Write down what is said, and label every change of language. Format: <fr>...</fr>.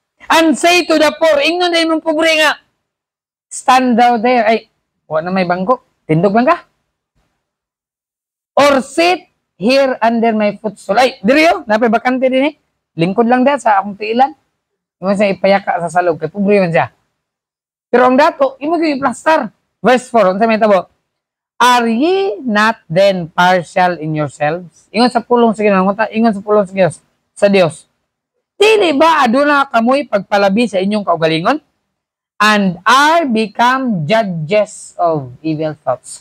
<en>And say to the poor,</en> <ceb>ingnon na imong pobre nga,</ceb> <en>stand thou there.</en> <ceb>Ay, wala na may bangko. Tindog lang ka.</ceb> <en>Or sit here under my footstool.</en> <ceb>Ay, diri yo, napay bakante din eh. Lingkod lang da sa akong tiilan. Yung sa ipayaka sa salog, kay pobre man siya. Pero ang dato, imo gyud i-plaster. Verse 4, unsa may tabo?</ceb> <en>Are ye not then partial in yourselves?</en> <ceb>Ingon sa pulong sa Ginoo, ingon sa pulong sa Dios. Dili ba aduna kamoy pagpalabi sa inyong kaugalingon?</ceb> <en>And are become judges of evil thoughts.</en>